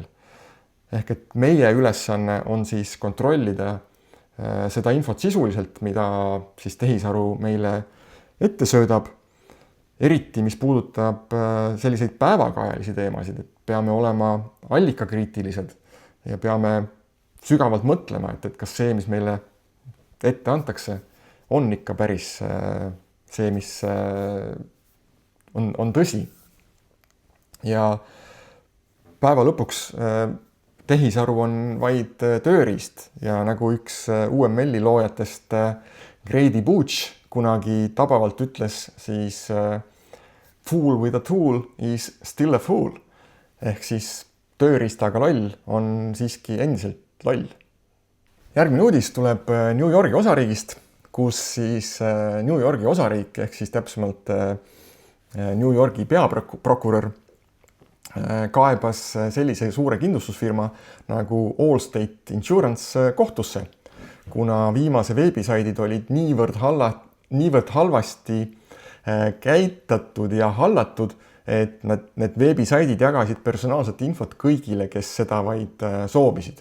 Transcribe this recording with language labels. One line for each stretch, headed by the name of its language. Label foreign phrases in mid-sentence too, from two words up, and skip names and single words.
Estonian: Ehk et meie ülesanne on siis kontrollida seda infot sisuliselt, mida siis tehisaru meile ette söödab, eriti mis puudutab selliseid päevakajalisi teemasid, et peame olema allikakriitilised ja peame sügavalt mõtlema, et kas see, mis meile ette antakse, on ikka päris see, mis on tõsi. Ja päeva lõpuks tehisaru on vaid tööriist ja nagu üks UML-i loojatest Grady Booch kunagi tabavalt ütles, siis
English: fool with a tool is still a fool.
Estonian: Ehk siis tööriistaga loll on siiski endiselt loll. Järgmine uudis tuleb New Yorgi osariigist, kus siis New Yorgi osariik ehk siis täpsemalt New Yorgi peaprokurör kaebas sellise suure kindlustusfirma nagu Allstate Insurance kohtusse, kuna viimase veebisaidid olid niivõrd halvasti käitatud ja hallatud, et need veebisaidid jagasid personaalset infot kõigile, kes seda vaid soovisid.